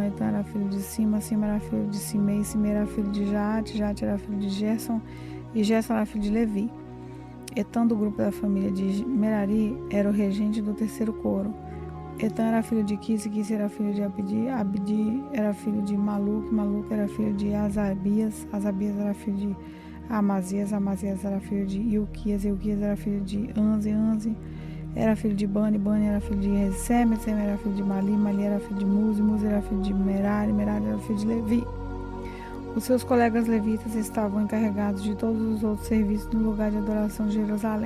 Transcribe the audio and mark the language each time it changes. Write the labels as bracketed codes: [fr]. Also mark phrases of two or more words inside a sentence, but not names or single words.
[pt] Etan era filho de Sima. Sima era filho de Simei. Simei era filho de Jate. Jate era filho de Gerson. E Gerson era filho de Levi. Etan, do grupo da família de Merari, era o regente do terceiro coro. Etan era filho de Quis. Quis era filho de Abdi. Abdi era filho de Maluque. Maluque era filho de Azabias. Azabias era filho de Amazias. Amazias era filho de Ilquias. Ilquias era filho de Anze. Anze era filho de Bani. Bani era filho de Resem. Resem era filho de Mali. Mali era filho de Muzi. Muzi era filho de Merari. Merari era filho de Levi. Os seus colegas levitas estavam encarregados de todos os outros serviços no lugar de adoração de Jerusalém.